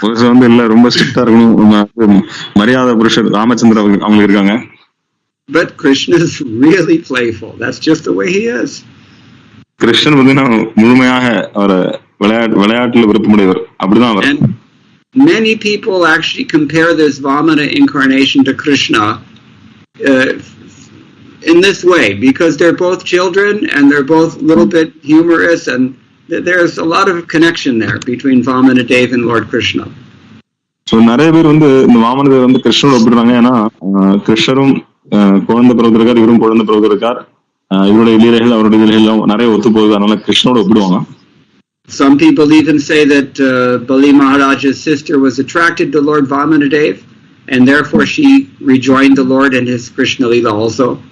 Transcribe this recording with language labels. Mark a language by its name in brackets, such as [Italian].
[Tamil] வந்து இல்ல ரொம்ப ஸ்ட்ரிக்டா இருக்கணும், மரியாதை புருஷர் ராமச்சந்திர அவங்களுக்கு இருக்காங்க. [English] But Krishna is really playful. That's just the way he is. [Tamil] Krishnan வந்து முழுமையாக அவரை விளையாட்டுல விருப்பமுடையவர், அப்படிதான் அவர். [English] And many people actually compare this Vamana incarnation to Krishna in this way, because they're both children and they're both a little bit humorous, and there's a lot of connection there between Vamana Dev and Lord Krishna. [Tamil] So நிறைய பேர் வந்து இந்த வாமன தேவர் வந்து கிருஷ்ணனோட ஒப்பிடுறாங்க. ஏன்னா கிருஷ்ணரும் குழந்தை பருவத்தில் இருக்கார், இவரும் குழந்தை பருவத்தில் இருக்கார், இவருடைய லீலைகள் அவருடைய லீலைகள் நிறைய ஒத்து போகுது, அதனால கிருஷ்ணனோட ஒப்பிடுவாங்க. [English] Some people even say that Bali Maharaja's sister was attracted to Lord Vamanadev, and therefore she rejoined the Lord in his Krishna Leela also.